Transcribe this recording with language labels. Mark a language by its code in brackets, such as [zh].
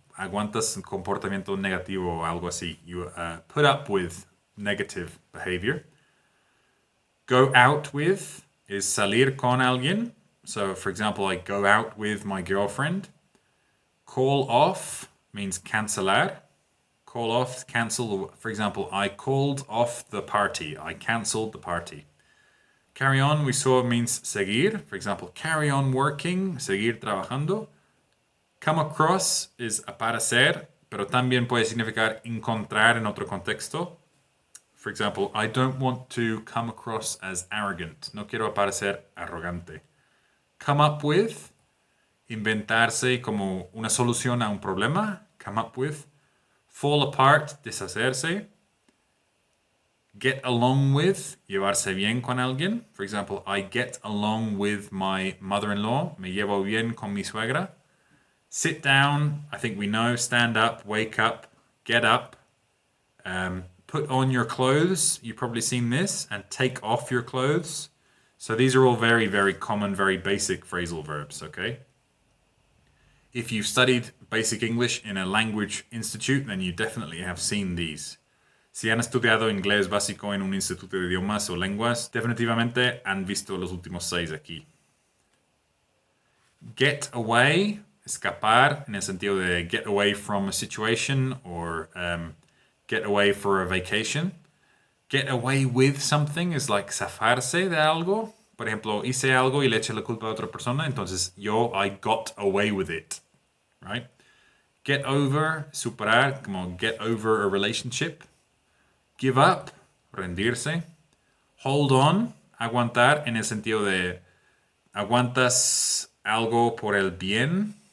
[es] Aguantas un comportamiento negativo o algo así. [en] You put up with negative behavior. Go out with is salir con alguien. So, for example, I go out with my girlfriend. Call off means cancelar. Call off, cancel. For example, I called off the party. I cancelled the party. Carry on, we saw, means seguir. For example, carry on working, [es] seguir trabajando. [en] Come across is [es] aparecer, pero también puede significar encontrar en otro contexto. [en] For example, I don't want to come across as arrogant. [es] No quiero aparecer arrogante. [en] Come up with [es] inventarse como una solución a un problema, [en] come up with. Fall apart, deshacerse. Get along with, [es] llevarse bien con alguien. [en] For example, I get along with my mother-in-law. [es] Me llevo bien con mi suegra. [en] Sit down, I think we know. Stand up, wake up, get up. Put on your clothes. You've probably seen this. And take off your clothes. So these are all very, very common, very basic phrasal verbs, okay? If you've studied basic English in a language institute, then you definitely have seen these. [es] Si han estudiado inglés básico en un instituto de idiomas o lenguas, definitivamente han visto los últimos 6 aquí. [en] Get away, escapar, [es] en el sentido de [en] get away from a situation or get away for a vacation. Get away with something is like [es] zafarse de algo. Por ejemplo, hice algo y le eché la culpa a otra persona, entonces [en] I got away with it, right? Get over, superar, como get over a relationship. Give up, [es] rendirse. [en] Hold on, [es] aguantar en el sentido de aguantas algo por el bien.